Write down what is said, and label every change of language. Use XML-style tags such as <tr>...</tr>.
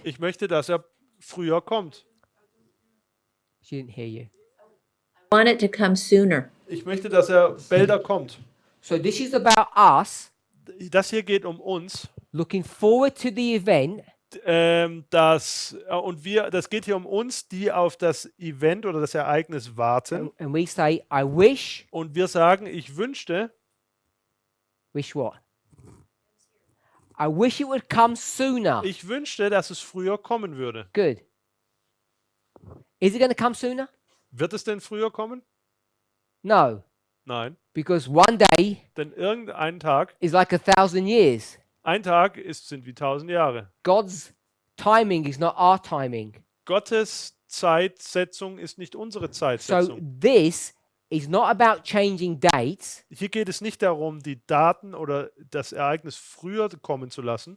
<de>Ich möchte, dass er früher kommt.</de> <en>She didn't hear you. Want it to come sooner.</en> <de>Ich möchte, dass er bälder kommt.</de> <en>So this is about us</en> <de>Das hier geht um uns.</de> <en>looking forward to the event</en> <de>Das geht hier um uns, die auf das Event oder das Ereignis warten.</de> <en>and we say, I wish,</en> <de>Und wir sagen, ich wünschte,</de> <en>wish what? I wish it would come sooner.</en> <de>ich wünschte, dass es früher kommen würde.</de> <en>Good. Is it going to come sooner?</en> <de>Wird es denn früher kommen?</de> <en>No,</en> <de>Nein.</de> <en>because one day</en> <de>Denn irgendein Tag,</de> <en>is like 1,000 years.</en> <de>ein Tag sind wie 1000 Jahre.</de> <en>God's timing is not our timing.</en> <de>Gottes Zeitsetzung ist nicht unsere</de> <en>So</en> <de>Zeitsetzung.</de> <en>this is not about changing dates.</en> <de>Hier geht es nicht darum, die Daten oder das Ereignis früher kommen zu lassen,</de>